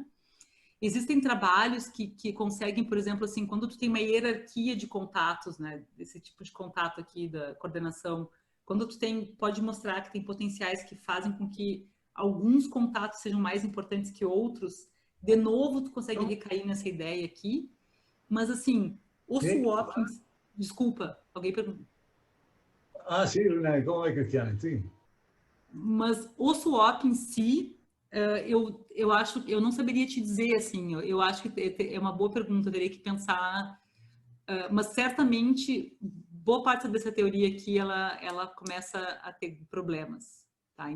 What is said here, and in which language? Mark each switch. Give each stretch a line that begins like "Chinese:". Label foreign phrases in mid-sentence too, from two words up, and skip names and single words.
Portuguese: Existem trabalhos que conseguem, por exemplo, assim, quando tu tem uma hierarquia de contatos, né, desse tipo de contato aqui da coordenação, quando tu pode mostrar que tem potenciais que fazem com que alguns contatos sejam mais importantes que outros, de novo tu consegue recair nessa ideia aqui, mas assim, o swapping... Desculpa, alguém perguntou.
Italian: Sì, come è che chiami? Sì.
Portuguese: Mas o swap em si, Eu acho, eu não saberia te dizer assim, eu acho que é uma boa pergunta, eu teria que pensar, mas certamente boa parte dessa teoria aqui ela começa a ter problemas, tá?